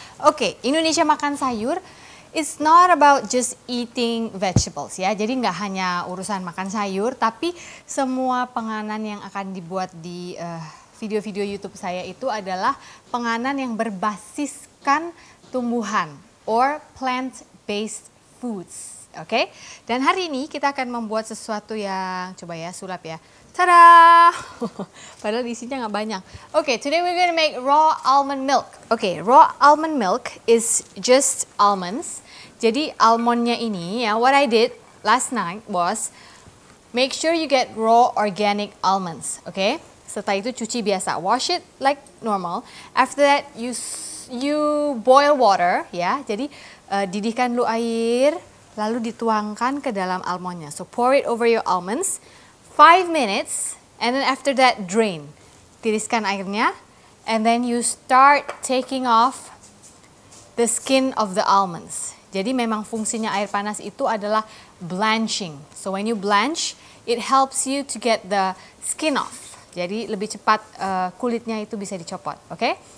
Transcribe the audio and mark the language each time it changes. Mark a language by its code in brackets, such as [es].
[en] Oke, Indonesia Makan Sayur it's not about just eating vegetables ya. [id] Jadi nggak hanya urusan makan sayur, tapi semua penganan yang akan dibuat di video-video YouTube saya itu adalah penganan yang berbasiskan tumbuhan [en] or plant-based foods. [id] Oke, dan hari ini kita akan membuat sesuatu yang, coba ya, sulap ya. Tada! Padahal isinya nggak banyak. [en] Okay, today we're gonna make raw almond milk. Okay, raw almond milk is just almonds. [id] Jadi almondnya ini ya, [en] what I did last night was make sure you get raw organic almonds. Okay, [id] setelah itu cuci biasa, [en] wash it like normal. After that you boil water ya. [id] Jadi didihkan dulu air, lalu dituangkan ke dalam almondnya. [en] So pour it over your almonds. 5 minutes, and then after that drain. [id] Tiriskan airnya, [en] and then you start taking off the skin of the almonds. [id] Jadi memang fungsinya air panas itu adalah blanching. [en] So when you blanch, it helps you to get the skin off. [id] Jadi lebih cepat kulitnya itu bisa dicopot, okay?